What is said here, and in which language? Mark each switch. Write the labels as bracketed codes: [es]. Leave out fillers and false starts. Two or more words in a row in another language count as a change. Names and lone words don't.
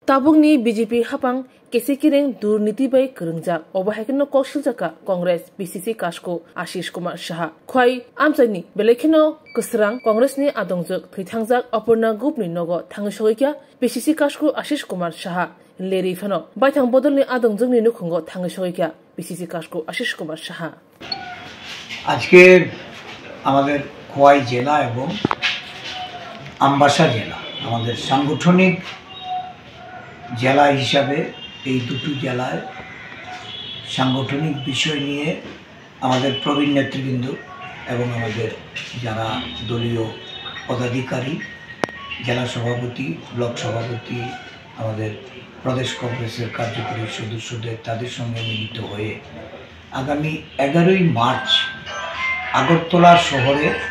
[brx] ताबुंगनि बीजेपी हापां केसेकिरें दुर्नीति बै करंजाक अबहायखनो कौशलजाका कांग्रेस बीसीसी काशको आशीष कुमार शाह ख्वाई आमसाइनि बेलेखिनो कसरां कांग्रेसनि आदंजक थैथांजाक अपर्णा ग्रुपनि नगो थांगसगैया बीसीसी काशको आशीष कुमार शाह लेरि फानो बायथां बदलनि आदंजोंनि नुखुंगो थांगसगैया बीसीसी काशको आशीष कुमार शाह [bn] আজকে আমাদের খোয়াই জেলা এবং আমবাসা জেলা আমাদের সাংগঠনিক জেলা হিসাবে এই দুটো জেলায় সাংগঠনিক বিষয় নিয়ে আমাদের প্রবীণ নেতৃবৃন্দ এবং আমাদের যারা দলীয় পদাধিকারী জেলা সভাপতি ব্লক সভাপতি আমাদের প্রদেশ কংগ্রেসের কার্যকরী সদস্যদের তাদের সঙ্গে মিলিত হয়ে আগামী 11ই মার্চ আগরতলা শহরে